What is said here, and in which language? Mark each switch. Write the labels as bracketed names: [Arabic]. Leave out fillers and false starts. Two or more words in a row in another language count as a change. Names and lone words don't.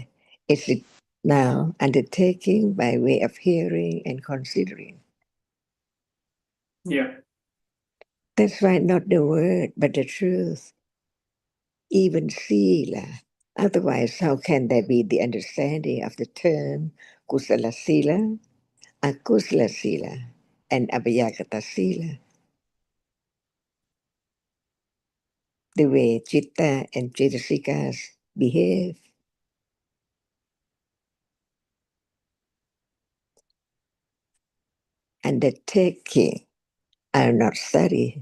[English] Is it now undertaking by way of hearing and considering? Yeah. That's why not the word, but the truth. Even sila. Otherwise, how can there be the understanding of the term [Pali] kusala sila, akusala sila, [English] and [Pali] abhayagata sila? [English] The way citta and cetasikas behave. Undertaking are not study.